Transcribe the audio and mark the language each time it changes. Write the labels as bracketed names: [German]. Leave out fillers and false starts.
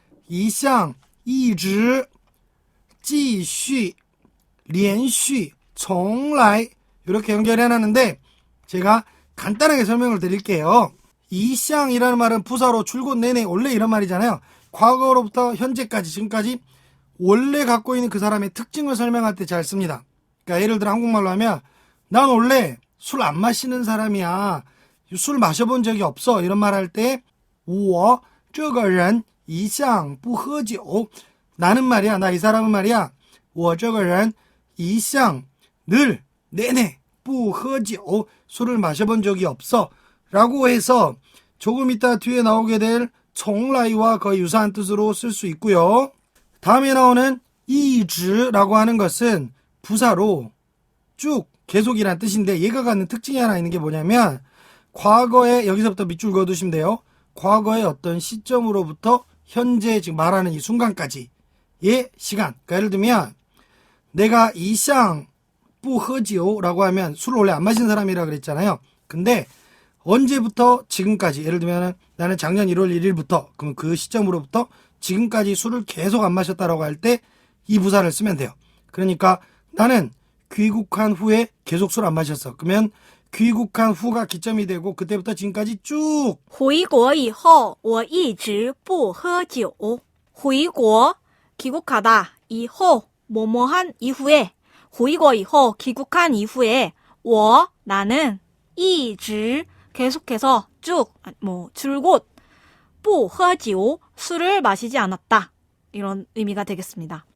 [Korean] 一向,一直,继续,连续,从来 이렇게 연결해놨는데 제가 간단하게 설명을 드릴게요. 一向이라는 말은 부사로 줄곧 내내 원래 이런 말이잖아요. 과거로부터 현재까지 지금까지 원래 갖고 있는 그 사람의 특징을 설명할 때 잘 씁니다. 그러니까 예를 들어 한국말로 하면 난 원래 술 안 마시는 사람이야. 술 마셔본 적이 없어. 이런 말 할 때 [Chinese] 我这个人一向不喝酒. [Korean] 나는 말이야. 나 이 사람은 말이야. [Chinese] 我这个人一向 [Korean] 늘 내내 [Chinese] 不喝酒. [Korean] 술을 마셔본 적이 없어. 라고 해서 조금 이따 뒤에 나오게 될从来와 거의 유사한 뜻으로 쓸 수 있고요. 다음에 나오는 一直라고 하는 것은 부사로 쭉 계속이라는 뜻인데 얘가 갖는 특징이 하나 있는 게 뭐냐면 과거에 여기서부터 밑줄 그어두시면 돼요. 과거의 어떤 시점으로부터 현재 지금 말하는 이 순간까지의 시간. 그러니까 예를 들면 내가 이샹 뿌허지오라고 하면 술을 원래 안 마시는 사람이라 그랬잖아요. 근데 언제부터 지금까지 예를 들면 나는 작년 1월 1일부터 그럼 그 시점으로부터 지금까지 술을 계속 안 마셨다라고 할 때 이 부사를 쓰면 돼요. 그러니까 나는 귀국한 후에 계속 술 안 마셨어. 그러면 귀국한 후가 기점이 되고 그때부터 지금까지 쭉 [Chinese] 回国以后我一直不喝酒. [Korean] 回国 귀국하다. 以后 뭐뭐한 이후에 回国以后 귀국한 이후에 我 나는 一直 계속해서 쭉 줄곧 不喝酒 술을 마시지 않았다. 이런 의미가 되겠습니다.